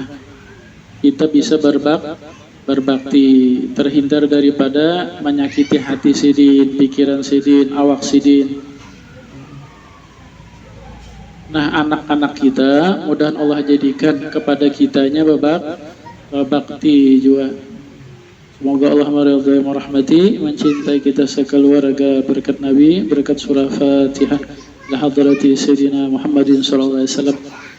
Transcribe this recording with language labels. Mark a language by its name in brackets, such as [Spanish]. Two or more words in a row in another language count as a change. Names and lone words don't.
[Indonesian] Kita bisa berbakti, terhindar daripada menyakiti hati sidin, pikiran sidin, awak sidin. Nah, anak-anak kita mudahan Allah jadikan kepada kitanya berbakti juga. Semoga Allah meridhai merahmati, mencintai kita sekeluarga berkat Nabi, berkat surah Fatihah. [Arabic] لحضرة سيدنا محمد صلى الله عليه وسلم.